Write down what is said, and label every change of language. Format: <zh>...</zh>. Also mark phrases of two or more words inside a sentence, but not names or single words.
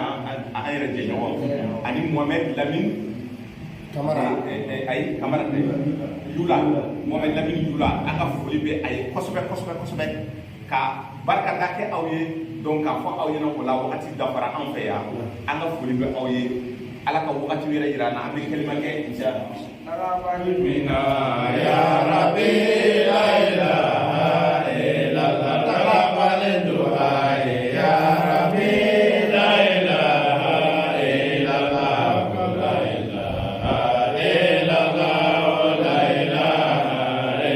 <bm>an yɛrɛ jɛɲɔgɔn ani Mohamed Lamine Kamara ayi Kamara Yula Mohamed Lamine Yula an ka foli bɛ a ye kosɛbɛ ka barika da kɛ aw ye donc k'a fɔ aw ɲɛna o la wagati dafara an fɛ yan an ka foli bɛ aw ye ala ka wagati wɛrɛ yira an na an bɛ kalima kɛ</bm> <ar>إن شاء الله يا رب لا إله إلا الله تقبل دعاء يا رب لا إله إلا الله لا إله إلا الله لا إله</ar>